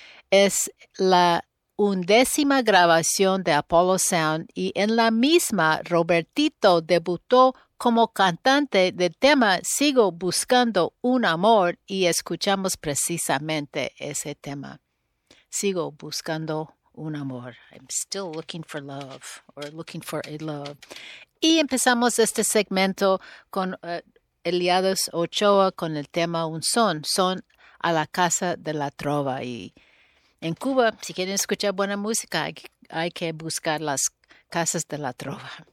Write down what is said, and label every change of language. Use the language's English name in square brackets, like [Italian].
[Spanish] Es la undécima grabación de Apollo Sound y en la misma Robertito debutó como cantante del tema Sigo Buscando un Amor y escuchamos precisamente ese tema. Sigo buscando un amor. [English] I'm still looking for love or looking for a love. [Spanish] Y empezamos este segmento con Eliades Ochoa con el tema Un Son. Son a la Casa de la Trova y en Cuba, si quieren escuchar buena música, hay que buscar las casas de la trova.